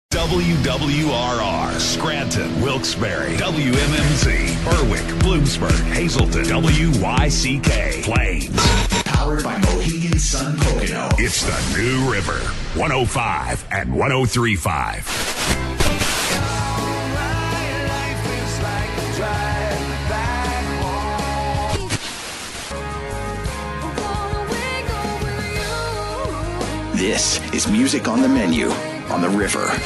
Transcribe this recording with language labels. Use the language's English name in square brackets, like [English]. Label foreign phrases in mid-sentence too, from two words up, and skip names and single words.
[English] WWRR, Scranton, Wilkes-Barre, WMMZ, Berwick, Bloomsburg, Hazleton, WYCK, Plains. Powered by Mohegan Sun Pocono. It's the New River, 105 and 103.5. This is Music on the Menu on the River.